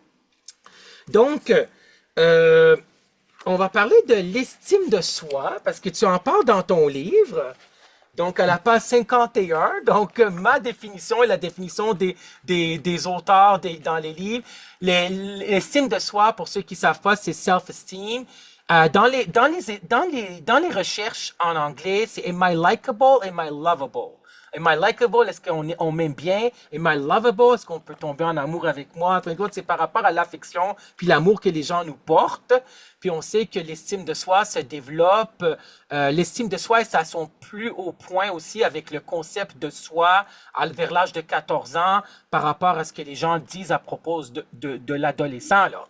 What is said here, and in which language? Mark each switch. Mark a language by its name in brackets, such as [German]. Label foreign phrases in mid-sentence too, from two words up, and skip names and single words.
[French] Donc, on va parler de l'estime de soi, parce que tu en parles dans ton livre. Donc, à la page 51, donc ma définition et la définition des auteurs dans les livres. L'estime de soi, pour ceux qui ne savent pas, c'est self-esteem. Dans les recherches en anglais, c'est [English] am I likable, am I lovable? Am I likable? [French] Est-ce qu'on m'aime bien? [English] Am I lovable? [French] Est-ce qu'on peut tomber en amour avec moi? En fin de compte, c'est par rapport à l'affection puis l'amour que les gens nous portent. Puis on sait que l'estime de soi se développe. L'estime de soi est à son plus haut point aussi avec le concept de soi vers l'âge de 14 ans par rapport à ce que les gens disent à propos de l'adolescent, là.